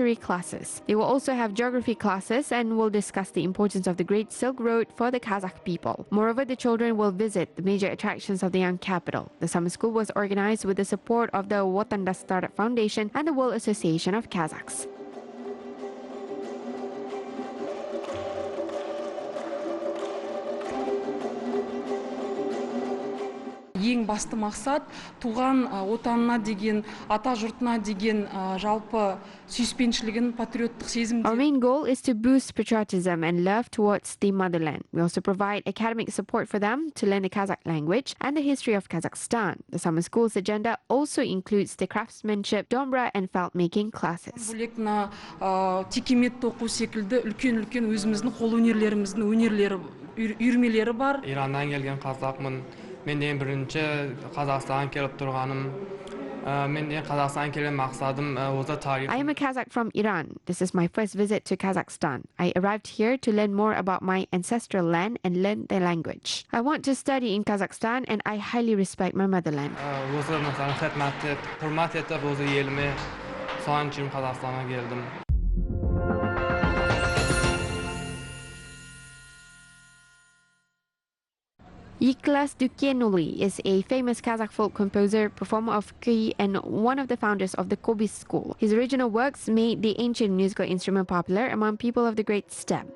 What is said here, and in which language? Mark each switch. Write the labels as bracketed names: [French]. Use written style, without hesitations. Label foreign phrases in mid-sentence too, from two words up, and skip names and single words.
[English] They will also have geography classes and will discuss the importance importance of the Great Silk Road for the Kazakh people. Moreover, the children will visit the major attractions of the young capital. The summer school was organized with the support of the Vatandastar Foundation and the World Association of Kazakhs. [Kazakh] Ең басты мақсат туған отанына деген, ата жұртына деген жалпы сүйіспеншілігін, патриоттық сезімді. [English] Our main goal is to boost patriotism and love towards the motherland. We also provide academic support for them to learn the Kazakh language and the history of Kazakhstan. The summer school's agenda also includes the craftsmanship, dombra and felt making classes. [Kazakh] Бөлек мына текемет тоқу секілді үлкен-үлкен өзіміздің қолөнерлеріміздің өнерлері, үйірмелері бар. Ираннан келген қазақмын. Мен ең бірінші Қазақстанға келіп тұрғаным. Мен ең Қазақстанға келген мақсадым осы тарих. [English] I am a Kazakh from Iran. This is my first visit to Kazakhstan. I arrived here to learn more about my ancestral land and learn their language. I want to study in Kazakhstan and I highly respect my motherland. [Kazakh] Осы мысалы құрмет етіп осы еліме соған үшін Қазақстанға келдім. [English] Ykylas Dukenuly is a famous Kazakh folk composer, performer of kuy, and one of the founders of the Kobis school. His original works made the ancient musical instrument popular among people of the Great Steppe.